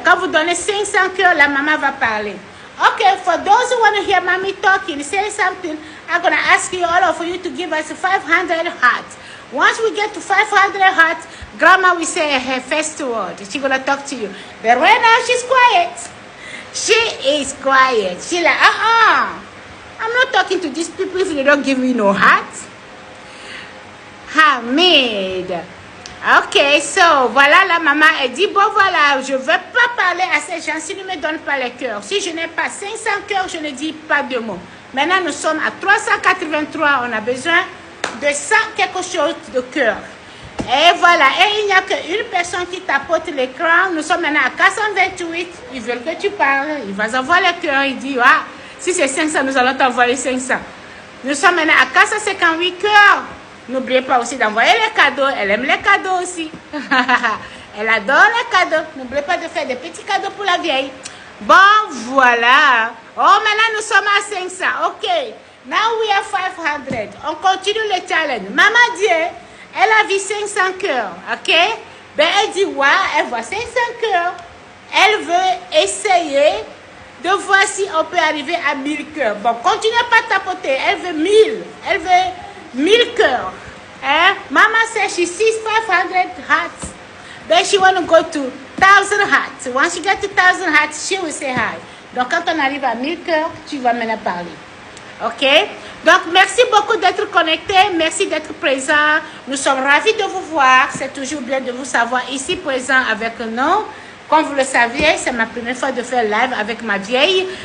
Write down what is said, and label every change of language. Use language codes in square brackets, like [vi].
[fr] Quand vous donnez 500 cœurs, la maman va parler. [en] Okay, for those who want to hear mommy talking, say something, I'm going to ask you, all of you, to give us 500 hearts. Once we get to 500 hearts, Grandma will say her first word. She's going to talk to you. But right now, she's quiet. She is quiet. She's like, I'm not talking to these people if they don't give me no heart. Hamid. [fr] Ok, so, voilà, la maman, elle dit, bon, voilà, je ne vais pas parler à ces gens s'ils ne me donnent pas les cœurs. Si je n'ai pas 500 cœurs, je ne dis pas de mots. Maintenant, nous sommes à 383, on a besoin de 100 quelque chose de cœur. Et voilà, et il n'y a qu'une personne qui tapote l'écran. Nous sommes maintenant à 428, ils veulent que tu parles, il va avoir le cœur, il dit, ah, si c'est 500, nous allons t'envoyer 500. Nous sommes maintenant à 458 cœurs. N'oubliez pas aussi d'envoyer les cadeaux. Elle aime les cadeaux aussi. Elle adore les cadeaux. N'oubliez pas de faire des petits cadeaux pour la vieille. Bon, voilà. Oh, maintenant nous sommes à 500. OK. [en] Now we are 500. [fr] On continue le challenge. Maman dit, elle a vu 500 cœurs, ok? Ben, elle dit, ouais, elle voit 500 cœurs. Elle veut essayer de voir si on peut arriver à 1000 cœurs. Bon, continuez pas à tapoter. Elle veut 1000. Elle veut 1000 cœurs. Hein? [en] Mama says she sees 500 hearts. Then she want to go to 1000 hearts. Once she gets to 1000 hearts, she will say hi. [fr] Donc, quand on arrive à 1000 cœurs, tu vas maintenant parler. OK? Donc, merci beaucoup d'être connecté. Merci d'être présent. Nous sommes ravis de vous voir. C'est toujours bien de vous savoir ici présent avec nous. Comme vous le saviez, c'est ma première fois de faire live avec ma vieille.